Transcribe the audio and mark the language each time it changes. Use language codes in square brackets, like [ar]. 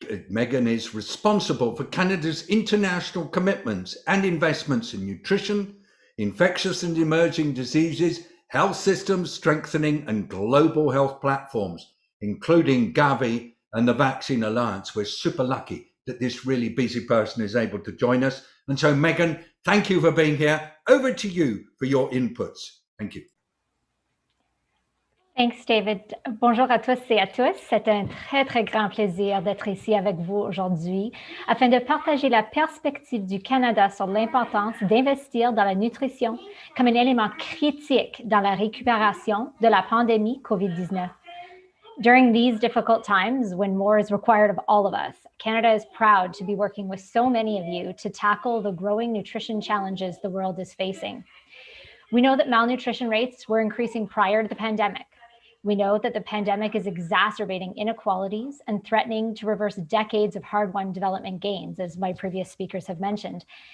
[en] Megan is responsible for Canada's international commitments and investments in nutrition, infectious and emerging diseases, health systems strengthening, and global health platforms, including Gavi and the Vaccine Alliance. We're super lucky that this really busy person is able to join us. And so, Megan, thank you for being here. Over to you for your inputs. Thank you. Thanks, [fr] David. Bonjour à tous et à tous. C'est un très, très grand plaisir d'être ici avec vous aujourd'hui afin de partager la perspective du Canada sur l'importance d'investir dans la nutrition comme un élément critique dans la récupération de la pandémie COVID-19. [en] During these difficult times, when more is required of all of us, Canada is proud to be working with so many of you to tackle the growing nutrition challenges the world is facing. We know that malnutrition rates were increasing prior to the pandemic. We know that the pandemic is exacerbating inequalities and threatening to reverse decades of hard-won development gains, as my previous speakers have mentioned.